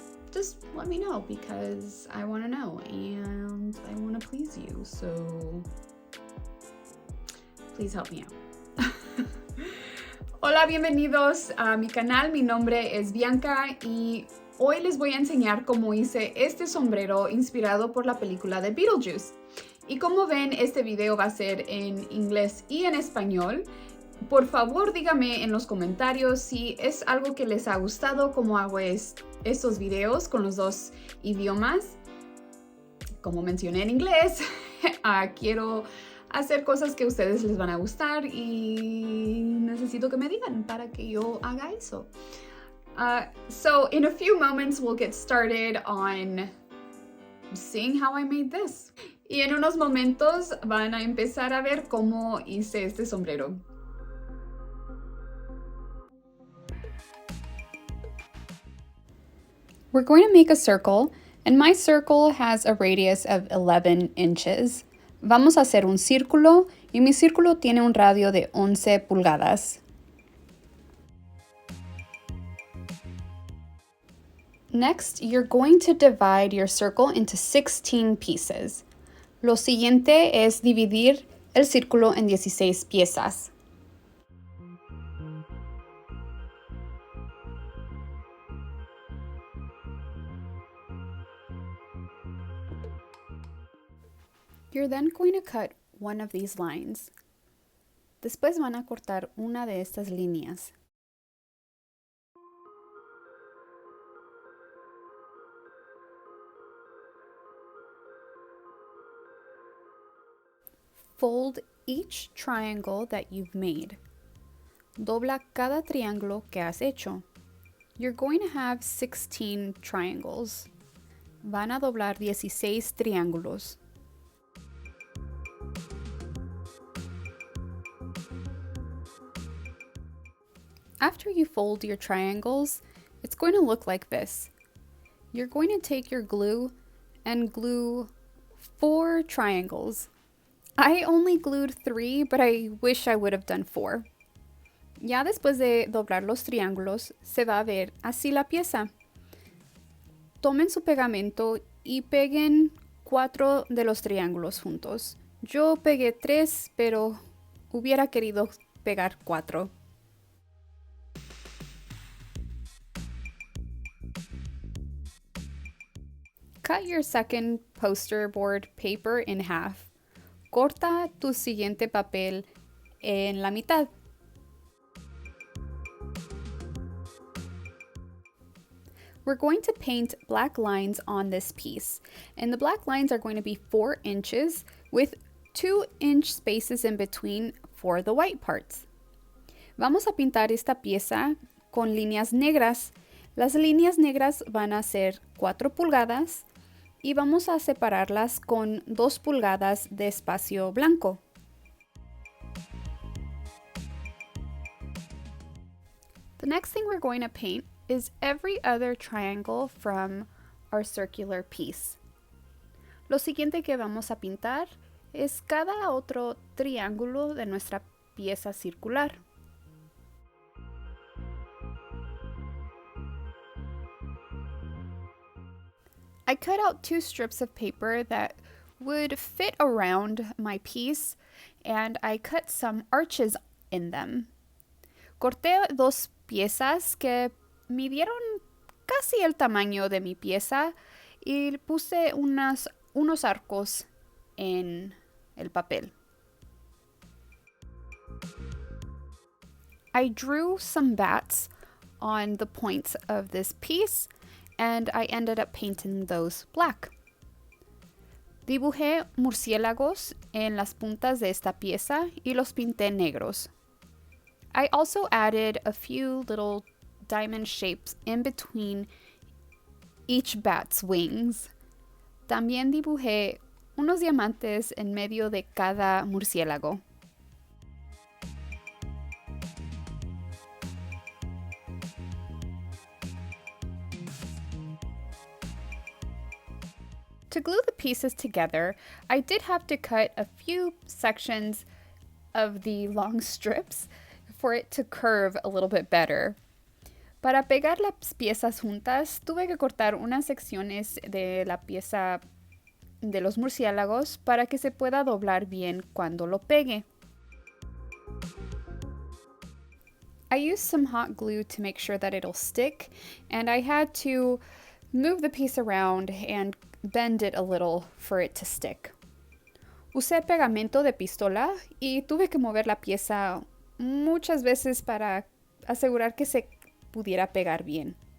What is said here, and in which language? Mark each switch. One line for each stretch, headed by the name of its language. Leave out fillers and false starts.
English: Just let me know because I want to know and I want to please you, so please help me out.
Spanish: Hola, bienvenidos a mi canal. Mi nombre es Bianca y hoy les voy a enseñar cómo hice este sombrero inspirado por la película de Beetlejuice. Y como ven, este video va a ser en inglés y en español. Por favor, díganme en los comentarios si es algo que les ha gustado, cómo hago estos videos con los dos idiomas. Como mencioné en inglés, quiero hacer cosas que a ustedes les van a gustar y necesito que me digan para que yo haga eso.
English: So in a few moments, we'll get started on seeing how I made this.
Spanish: Y en unos momentos van a empezar a ver cómo hice este sombrero.
English: We're going to make a circle, and my circle has a radius of 11 inches.
Spanish: Vamos a hacer un círculo, y mi círculo tiene un radio de 11 pulgadas.
English: Next, you're going to divide your circle into 16 pieces.
Spanish: Lo siguiente es dividir el círculo en 16 piezas.
English: You're then going to cut one of these lines.
Spanish: Después van a cortar una de estas líneas.
English: Fold each triangle that you've made.
Spanish: Dobla cada triángulo que has hecho.
English: You're going to have 16 triangles.
Spanish: Van a doblar 16 triángulos.
English: After you fold your triangles, it's going to look like this. You're going to take your glue and glue 4 triangles. I only glued 3, but I wish I would have done 4.
Spanish: Ya después de doblar los triángulos, se va a ver así la pieza. Tomen su pegamento y peguen 4 de los triángulos juntos. Yo pegué 3, pero hubiera querido pegar 4.
English: Cut your second poster board paper in half.
Spanish: Corta tu siguiente papel en la mitad.
English: We're going to paint black lines on this piece, and the black lines are going to be 4 inches with 2-inch spaces in between for the white parts.
Spanish: Vamos a pintar esta pieza con líneas negras. Las líneas negras van a ser 4 pulgadas y vamos a separarlas con 2 pulgadas de espacio blanco.
English: The next thing we're going to paint is every other triangle from our circular piece.
Spanish: Lo siguiente que vamos a pintar es cada otro triángulo de nuestra pieza circular.
English: I cut out 2 strips of paper that would fit around my piece, and I cut some arches in them.
Spanish: Corté 2 piezas que midieron casi el tamaño de mi pieza y puse unos arcos en el papel.
English: I drew some bats on the points of this piece, and I ended up painting those black.
Spanish: Dibujé murciélagos en las puntas de esta pieza y los pinté negros.
English: I also added a few little diamond shapes in between each bat's wings.
Spanish: También dibujé unos diamantes en medio de cada murciélago.
English: To glue the pieces together, I did have to cut a few sections of the long strips for it to curve a little bit better.
Spanish: Para pegar las piezas juntas, tuve que cortar unas secciones de la pieza de los murciélagos para que se pueda doblar bien cuando lo pegue.
English: I used some hot glue to make sure that it'll stick, and I had to move the piece around and bend it a little for it to stick.
Spanish: Usé pegamento de pistola y tuve que mover la pieza muchas veces para asegurar que se pudiera pegar bien.